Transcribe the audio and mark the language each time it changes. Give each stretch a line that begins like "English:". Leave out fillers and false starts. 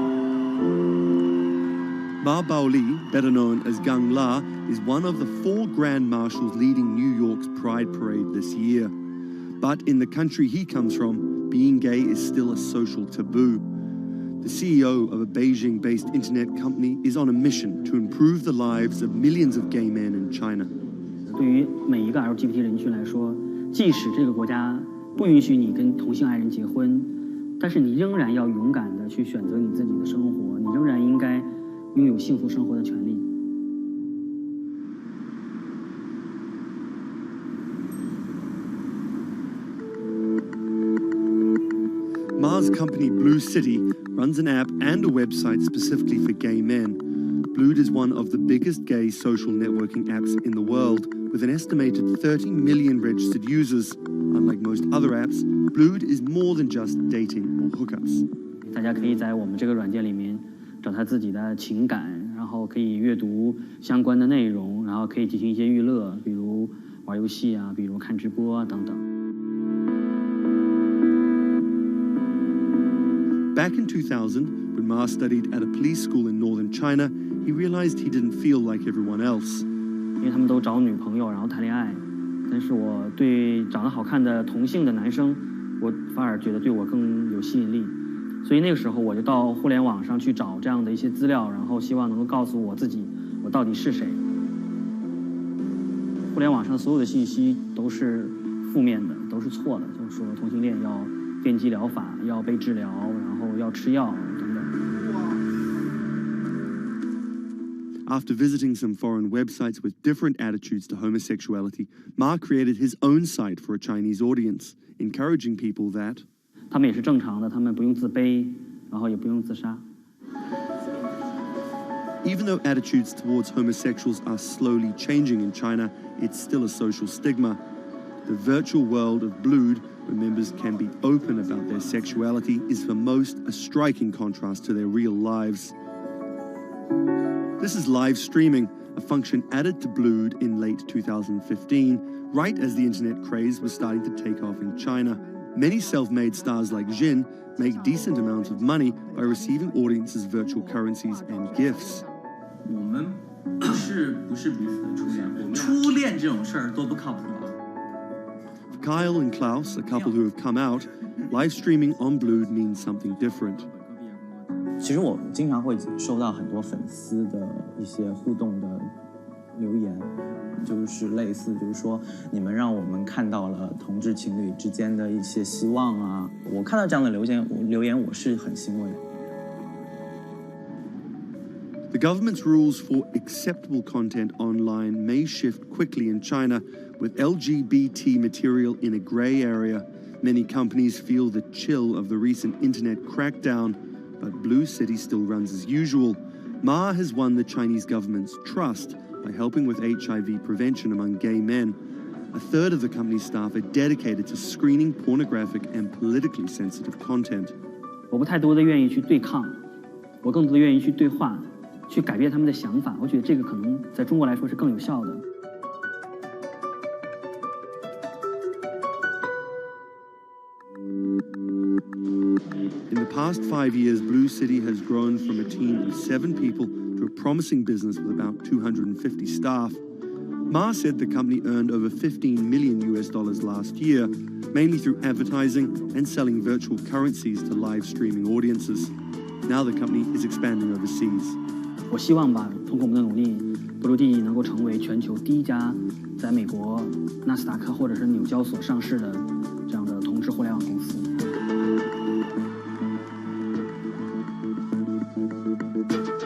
English: Ma Baoli, better known as Gang La, is one of the 4 grand marshals leading New York's Pride Parade this year. But in the country he comes from, being gay is still a social taboo. The CEO of a Beijing-based internet company is on a mission to improve the lives of millions of gay men in China.
Chinese: 对于每一个 LGBT 人群来说，即使这个国家不允许你跟同性爱人结婚，但是你仍然要勇敢地去选择你自己的生活，你仍然应该拥有幸福生活的权利。
English: Ma's company Blue City runs an app and a website specifically for gay men. Blued is one of the biggest gay social networking apps in the world, with an estimated 30 million registered users. Unlike most other apps, Blued is more than just dating or hookups.
Chinese: 大家可以在我们这个软件里面找他自己的情感，然后可以阅读相关的内容，然后可以进行一些娱乐，比如玩游戏啊，比如看直播啊等等。
English: Back in 2000, when Ma studied at a police school in northern China, he realized he didn't feel like everyone else.
Chinese: 因为他们都找女朋友，然后谈恋爱，但是我对长得好看的同性的男生，我反而觉得对我更有吸引力。所以那个时候我就到互联网上去找这样的一些资料，然后希望能够告诉我自己我到底是谁。互联网上所有的信息都是负面的，都是错的，就是说同性恋要电击疗法，要被治疗，然后要吃药等等。
English: After visiting some foreign websites with different attitudes to homosexuality, Ma created his own site for a Chinese audience, encouraging people that
Chinese: 他们也是正常的，他们不用自卑，然后也不用自杀。
English: Even though attitudes towards homosexuals are slowly changing in China, it's still a social stigma. The virtual world of Blued, where members can be open about their sexuality, is for most a striking contrast to their real lives. This is live streaming, a function added to Blued in late 2015, right as the internet craze was starting to take off in China. Many self-made stars like Jin make decent amounts of money by receiving audiences' virtual currencies and gifts.
Chinese: 我们不是彼此的初恋，初恋这种事儿多不靠谱啊。
English: For Kyle and Klaus, a couple who have come out, live streaming on Blued means something different.
Chinese: 其实我经常会收到很多粉丝的一些互动的留言，就是类似就是说你们让我们看到了同志情侣之间的一些希望啊，我看到这样的留言我是很欣慰的。
English: The government's rules for acceptable content online may shift quickly in China, with LGBT material in a grey area. Many companies feel the chill of the recent internet crackdown, but Blue City still runs as usual. Ma has won the Chinese government's trust by helping with HIV prevention among gay men. A third of the company's staff are dedicated to screening pornographic and politically sensitive content.
Chinese: 我不太多的愿意去对抗，我更多的愿意去对话，去改变他们的想法。我觉得这个可能在中国来说是更有效的。
English: In the past 5 years, Blue City has grown from a team of 7 people to a promising business with about 250 staff. Ma said the company earned over $15 million last year, mainly through advertising and selling virtual currencies to live streaming audiences. Now the company is expanding overseas.
Chinese: 我希望吧，通过我们的努力，Blue D能够成为全球第一家在美国纳斯达克或者是纽交所上市的这样的同志互联网公司。